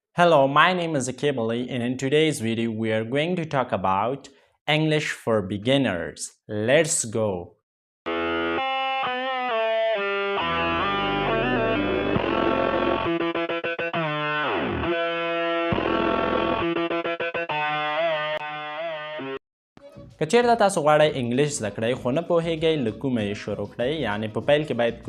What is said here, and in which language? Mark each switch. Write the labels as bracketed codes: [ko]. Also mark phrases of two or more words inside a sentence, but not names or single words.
[en] Hello, my name is Akibali, and in today's video, we are going to talk about English for beginners. Let's go. [ps] که چیرته تاسو غواړئ انګلیش زده کړئ خو نه پوهیږئ له کومه یې شروع کړئ یعنی په پیل کې باید